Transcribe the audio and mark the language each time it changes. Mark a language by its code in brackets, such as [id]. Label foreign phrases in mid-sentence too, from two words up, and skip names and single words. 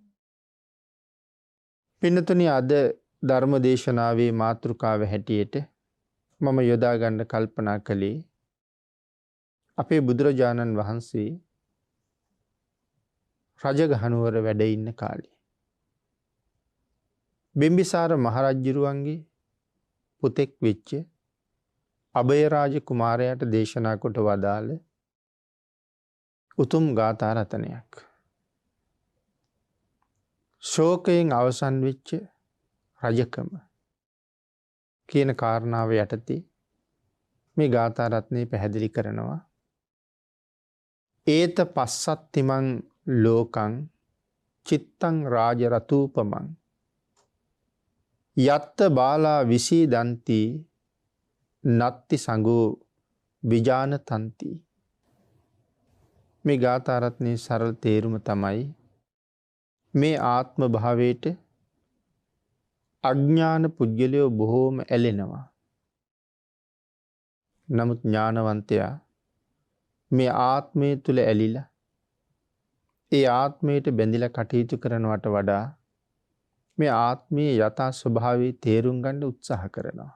[si] පින්නතුනි, අද ධර්ම දේශනාවේ මාතෘකාව හැටියට මම යොදා ගන්න කල්පනා කළේ අපේ බුදුරජාණන් වහන්සේ රජගහනුවර වැඩ ඉන්න කාලේ බිම්බිසාර මහරජුරුවන්ගේ පුතෙක් වෙච්ච අභයරාජ කුමාරයාට දේශනා කොට වදාළ උතුම් ගාථා රතනයක්. ශෝකයෙන් අවසන් වෙච්ච රජකම කියන කාරණාව යටතේ මේ ගාථා රත්නේ පැහැදිලි කරනවා. [pi] ඒත පස්සත්තිමං ලෝකං චිත්තං රාජ රතූපමං යත්ත බාලා විසීදන්ති නත්ති සංගෝ විජානතන්ති. [si] මේ ගාථා රත්නේ සරල තේරුම තමයි මේ ආත්ම භාවයට අඥාන පුද්ගලයෝ බොහෝම ඇලෙනවා. නමුත් ඥානවන්තයා මේ ආත්මය තුල ඇලිලා ඒ ආත්මයට බැඳිලා කටයුතු කරනවට වඩා මේ ආත්මයේ යථා ස්වභාවය තේරුම් ගන්න උත්සාහ කරනවා.